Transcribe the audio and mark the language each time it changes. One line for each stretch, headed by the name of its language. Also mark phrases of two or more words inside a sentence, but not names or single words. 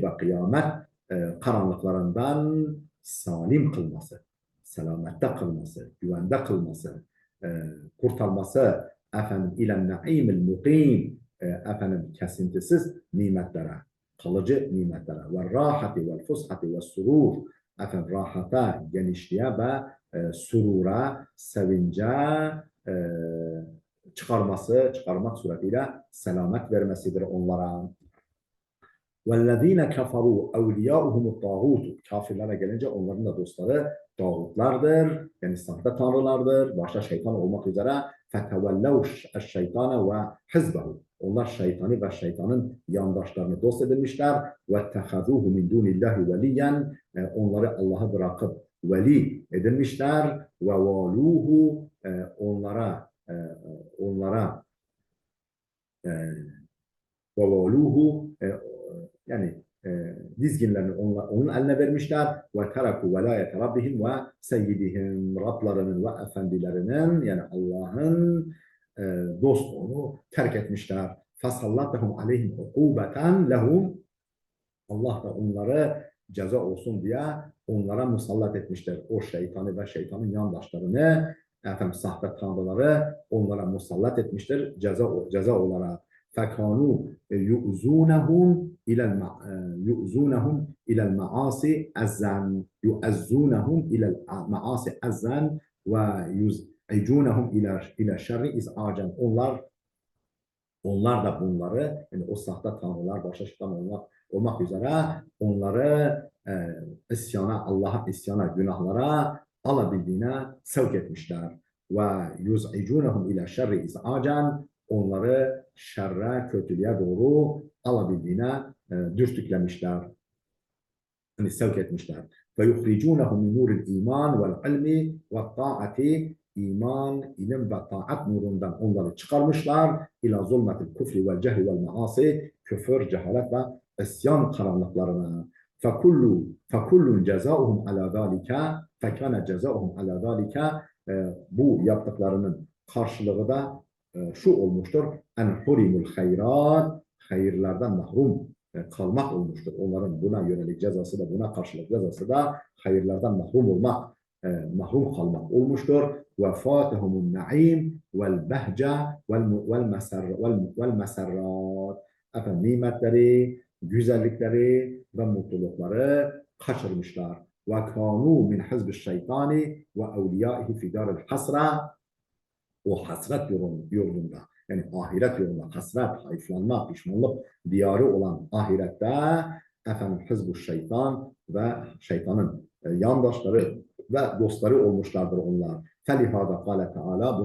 Turkish: ve kıyamet karanlıklarından salim kılması, selamette kılması, güvende kılması, kurtarması, efendim ilen
Arabic: النعيم المقيم,
Turkish: efendim kesintisiz nimetlere, kalıcı nimetlere ve
Arabic: الراحة والفسحة والسرور,
Turkish: efendim rahata, genişliğe ve surura, sevince çıkarmak suretiyle selamet vermesidir onlara.
Arabic: وَالَّذ۪ينَ كَفَرُوا اَوْلِيَاؤُهُمُ الطَّاغُوتُ.
Turkish: Kafirlere gelince onların da dostları tağutlardır. Yani sahte tanrılardır. Başta şeytan olmak üzere.
Arabic: فَتَوَلَّوْا الشَّيْطَانَ وَحِزْبَهُ.
Turkish: Onlar şeytanı ve şeytanın yandaşlarını dost edilmişler.
Arabic: وَاتَّخَذُوهُ مِنْ دُونِ اللّٰهِ وَلِيًّا.
Turkish: Onları Allah'a bırakıp veli edilmişler. وَوَالُوهُ. Onlara وَوَالُوهُ yani dizginlerini onun eline vermişler.
Arabic: وتركوا ولاية ربهم وسيدهم.
Turkish: Rablarının ve efendilerinin yani Allah'ın dostluğunu terk etmişler.
Arabic: فسلطهم عليهم عقوبة لهم.
Turkish: Allah da onları ceza olsun diye onlara musallat etmişler. O şeytanı ve şeytanın yandaşlarını, sahte tanrıları onlara musallat etmiştir ceza olarak.
Arabic: فَكَانُوا يُؤْزُونَهُمْ إِلَى الْمَعَاصِ أَزًّا يُؤَزُّونَهُمْ إِلَى الْمَعَاصِ أَزًّا وَيُزْعِجُونَهُمْ إِلَى الشَّرِّ إِزْعَاجًا.
Turkish: Onlar da bunları, yani o sahte tanrılar, başa şeytan olmak üzere onları Allah'a isyana, günahlara alabildiğine sevk etmişler.
Arabic: ويزعجونهم إلى الشر إزعاجا.
Turkish: Onları şerre, kötülüğe doğru alabildiğine dürtüklemişler. Yani sevk etmişler.
Arabic: ويخرجونهم من نور الإيمان والعلم والطاعة.
Turkish: İman, ilim ve taat nurundan onları çıkarmışlar.
Arabic: إلى ظلمة الكفر والجهل والمعاصي.
Turkish: Küfür, cehalet ve isyan karanlıklarına.
Arabic: فَكُلُّ جَزَاؤُهُمْ عَلَى ذَٰلِكَ فَكَانَ جَزَاؤُهُمْ عَلَى ذَٰلِكَ.
Turkish: Bu yaptıklarının karşılığı da şu olmuştur.
Arabic: اَنْ حُرِمُ الْخَيْرَاتِ.
Turkish: Hayırlardan mahrum kalmak olmuştur. Onların buna yönelik cezası da, buna karşılık cezası da hayırlardan mahrum kalmak olmuştur.
Arabic: وَفَاتَهُمُ النَّعِيمُ وَالْبَهْجَةُ وَالْمَسَرَّاتِ.
Turkish: Nimetleri, güzellikleri ve mutlulukları kaçırmışlar.
Arabic: وَكَانُوا مِنْ حِزْبِ الشَّيْطَانِ وَاَوْلِيَائِهِ فِي دَارِ الْحَسْرَةِ.
Turkish: O hasret yolunda, yani ahiret yolunda, hasret, hayıflanma, pişmanlık diyarı olan ahirette Hizb-ı Şeytan ve şeytanın yandaşları ve dostları olmuşlardır onlar.
Arabic: فلهذا قال تعالى.